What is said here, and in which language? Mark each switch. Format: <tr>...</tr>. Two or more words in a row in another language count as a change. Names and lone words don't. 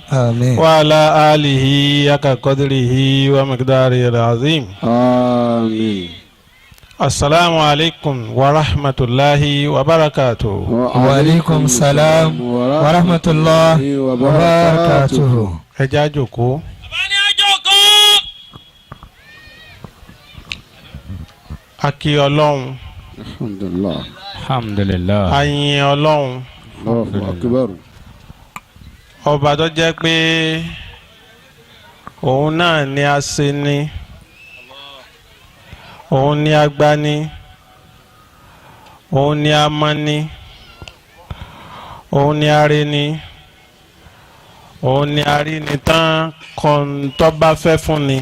<ar>آمين. وعلى آله حق قدره ومقداره العظيم. آمين. السلام عليكم ورحمة الله وبركاته. وعليكم السلام ورحمة الله وبركاته.</ar> <yo>ẹ jẹ́ á jókòó. A kí Ọlọ́run. Alhamdulillah. Alhamdulillah. A yìn Ọlọ́run.</yo> <ar>الله أكبر.</ar> <yo>Ọba tó jẹ́ pé òun náà ni a ṣe ni, òun ni a gbá ni, òun ni a mọ̀ ni, òun ni a rí ni, òun ni a rí ni tán kọ́ńtọ́ bá fẹ́ fún ni.</yo>